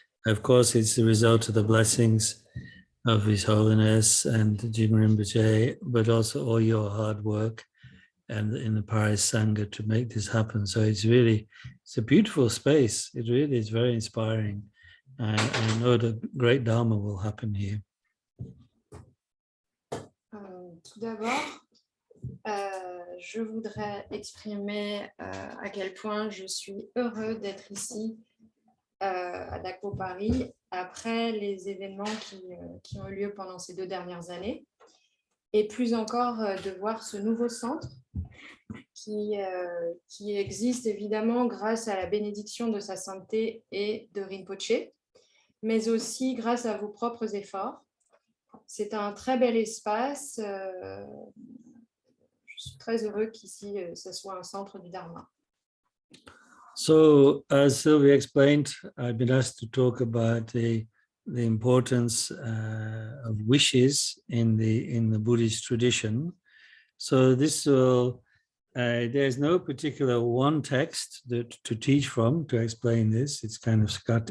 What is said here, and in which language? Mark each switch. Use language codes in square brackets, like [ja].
[en] Of course, it's the result of the blessings of His Holiness and Jim Rinpoche, but also all your hard work and in the Paris Sangha to make this happen. So it's a beautiful space. It really is very inspiring. And I know the great Dharma will happen here. [fr] Tout d'abord, je voudrais exprimer à quel point je suis heureux d'être ici à Dagpo Paris après les événements qui ont eu lieu pendant ces 2 dernières années, et plus encore de voir ce nouveau centre qui existe évidemment grâce à la bénédiction de sa sainteté et de Rinpoche, mais aussi grâce à vos propres efforts. C'est un très bel espace. Je suis très heureux qu'ici, ce soit un centre du Dharma. [en] So, as Sylvia explained, I've been asked to talk about the the importance of wishes in the Buddhist tradition. So this will, there's no particular one text that to teach from to explain this. It's kind of scattered.